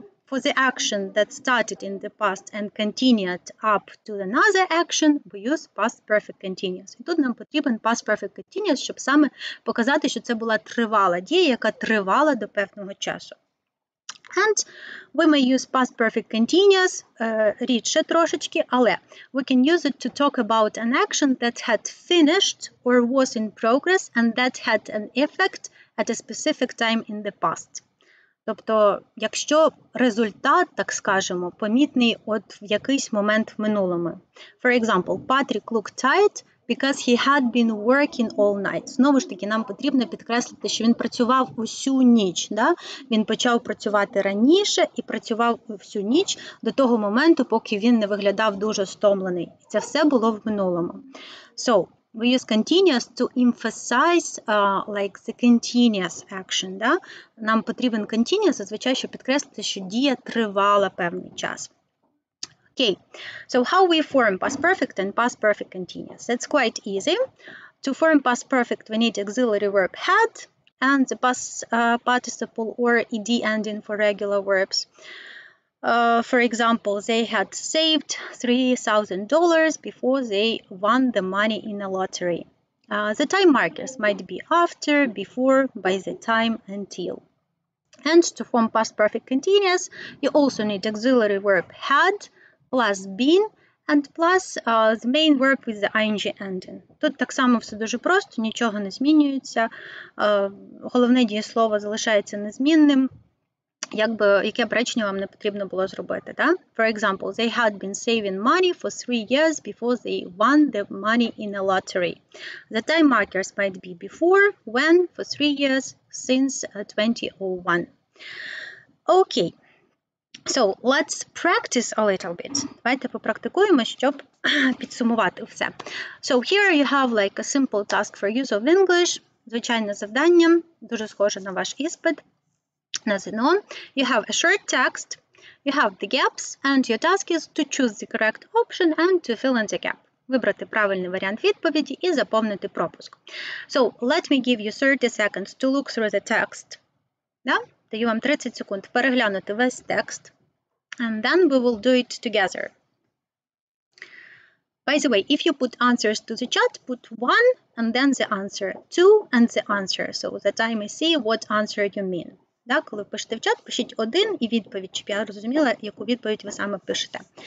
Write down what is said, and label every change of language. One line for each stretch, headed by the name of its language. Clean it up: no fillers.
English: For the action that started in the past and continued up to another action, we use past perfect continuous.
Ukrainian: І тут нам потрібен past perfect continuous, щоб саме показати, що це була тривала дія, яка тривала до певного часу.
English: And we may use past perfect continuous,
Ukrainian: рідше трошечки, але
English: we can use it to talk about an action that had finished or was in progress and that had an effect at a specific time in the past.
Ukrainian: Тобто, якщо результат, так скажемо, помітний от в якийсь момент в минулому.
English: For example, Patrick looked tired because he had been working all night.
Ukrainian: Знову ж таки, нам потрібно підкреслити, що він працював усю ніч. Да? Він почав працювати раніше і працював всю ніч до того моменту, поки він не виглядав дуже стомлений. Це все було в минулому.
English: So, we use continuous to emphasize like the continuous action.
Ukrainian: Да? Нам потрібен continuous, зазвичай, щоб підкреслити, що дія тривала певний час.
English: Okay, so how we form past perfect and past perfect continuous? It's quite easy. To form past perfect, we need auxiliary verb had and the past participle or ed ending for regular verbs. For example, they had saved $3,000 before they won the money in a lottery. The time markers might be after, before, by the time, until. And to form past perfect continuous, you also need auxiliary verb had plus been and plus the main verb with the ing ending.
Ukrainian: Тут так само все дуже просто, нічого не змінюється. Головне дієслово залишається незмінним. Яке б речення вам не потрібно було зробити, да?
English: For example, they had been saving money for 3 years before they won the money in a lottery. The time markers might be before, when, for 3 years, since 2001. Okay, so let's practice a little bit.
Ukrainian: Давайте попрактикуємо, щоб підсумувати все.
English: So here you have like a simple task for use of English.
Ukrainian: Звичайне завдання, дуже схоже на ваш іспит. На ЗНО.
English: You have a short text, you have the gaps, and your task is to choose the correct option and to fill in the gap.
Ukrainian: Вибрати правильний варіант відповіді і заповнити пропуск.
English: So, let me give you 30 seconds to look through the text.
Ukrainian: Да? Даю вам 30 секунд переглянути весь текст.
English: And then we will do it together. By the way, if you put answers to the chat, put 1 and then the answer, 2 and the answer, so that I may see what answer you mean.
Ukrainian: Да, коли пишете в чат, пишіть 1 і відповідь, щоб я розуміла, яку відповідь ви саме пишете.